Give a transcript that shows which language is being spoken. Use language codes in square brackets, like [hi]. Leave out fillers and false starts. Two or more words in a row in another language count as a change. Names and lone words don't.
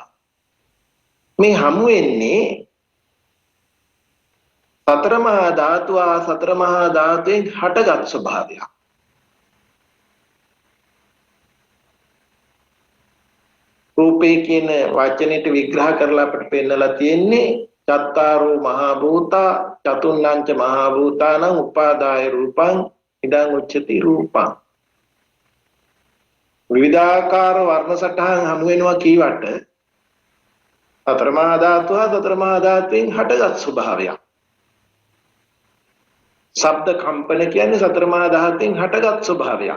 [si] මේ හමු වෙන්නේ සතර මහා ධාතු සතර මහා ධාතුෙන් හටගත් ස්වභාවයක්. රූපේ කියන වචනෙට විග්‍රහ කරලා අපිට පෙන්නලා තියෙන්නේ [pi] චත්තාරෝ මහා භූතා චතුන්නංච මහා භූතානං උපාදාය රූපං ඉදං උච්චති රූපං. [si] විවිධාකාර වර්ණ සටහන් හමු වෙනවා කීවට සතර මහා ධාතු සතර මහා ධාතුෙන් හටගත් ස්වභාවයක්. ශබ්ද කම්පන කියන්නේ සතර මහා ධාතුෙන් හටගත් ස්වභාවයක්.